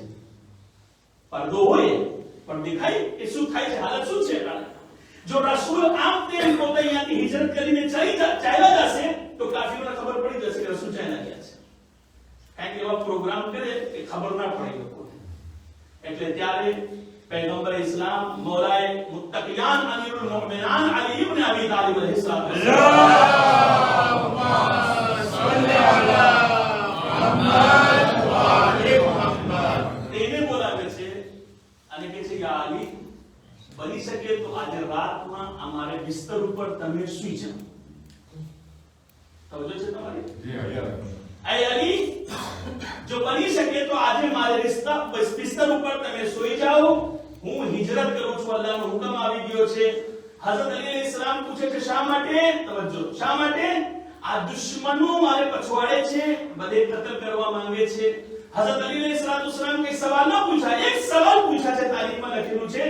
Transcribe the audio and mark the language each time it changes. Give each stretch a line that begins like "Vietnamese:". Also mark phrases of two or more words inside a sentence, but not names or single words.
Gujarati: પડદો હોય પણ દેખાય કે શું થાય છે, હાલત શું છે. જો રસૂલ આમ તેમ પોતે અહીંયાથી હિજરત કરીને ચાલ્યા જશે તો કાફીરોને ખબર પડી જશે કે રસૂલ ચાલ્યા ગયા છે. કારણ કે એવા પ્રોગ્રામ કરે કે ખબર ના પડે લોકોને. એટલે ત્યારે पैगंबर इस्लाम मौलाए मुत्तकियान अमीरुल मोमिनान अली इब्न अबी तालिब अलैहिस्सलाम તેને બોલાવે છે અને કહે છે યા અલી, બની શકે તો આજે રાતમાં અમારે બિસ્તર ઉપર તમે સૂઈ જાઓ. સમજો છે તમારી? ઐ અલી, જો બની સકે તો આજ મારે બિસ્તર ઉપર તમે સોઈ જાઓ, હું હિજરત કરું છું, અલ્લાહનો હુકમ આવી ગયો છે. હઝરત અલી અલૈહિસ્સલામ પૂછે છે શા માટે? તવજ્જો, શા માટે? આ દુશ્મનો મારે પછવાડે છે, બધે કતલ કરવા માંગે છે. હઝરત અલી અલૈહિસ્સલામ કે સવાલ ન પૂછા, એક સવાલ પૂછા છે, તારીખમાં લખેલું છે.